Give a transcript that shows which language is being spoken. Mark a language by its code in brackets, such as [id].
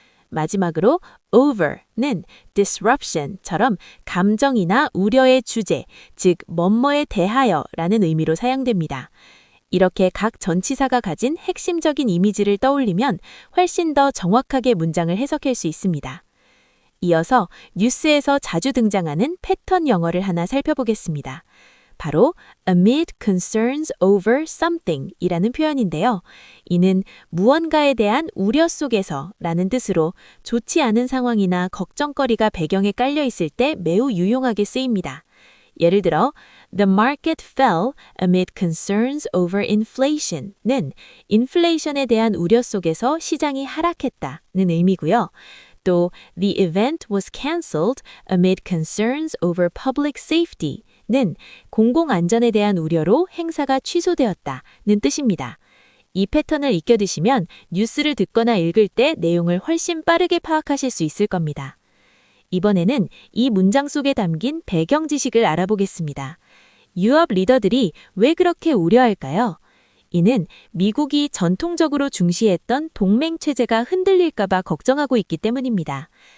[ko] 마지막으로 over는 disruption처럼 감정이나 우려의 주제, 즉 뭐뭐에 대하여라는 의미로 사용됩니다. 이렇게 각 전치사가 가진 핵심적인 이미지를 떠올리면 훨씬 더 정확하게 문장을 해석할 수 있습니다. 이어서 뉴스에서 자주 등장하는 패턴 영어를 하나 살펴보겠습니다. 바로 [en] amid concerns over something [ko] 이라는 표현인데요. 이는 무언가에 대한 우려 속에서 라는 뜻으로 좋지 않은 상황이나 걱정거리가 배경에 깔려 있을 때 매우 유용하게 쓰입니다. 예를 들어, [en] The market fell amid concerns over inflation [ko] 는 인플레이션에 대한 우려 속에서 시장이 하락했다는 의미고요. 또 [en] The event was cancelled amid concerns over public safety [ko] 는 공공안전에 대한 우려로 행사가 취소되었다는 뜻입니다. 이 패턴을 익혀두시면 뉴스를 듣거나 읽을 때 내용을 훨씬 빠르게 파악하실 수 있을 겁니다. 이번에는 이 문장 속에 담긴 배경 지식을 알아보겠습니다. 유럽 리더들이 왜 그렇게 우려할까요? 이는 미국이 전통적으로 중시했던 동맹 체제가 흔들릴까봐 걱정하고 있기 때문입니다.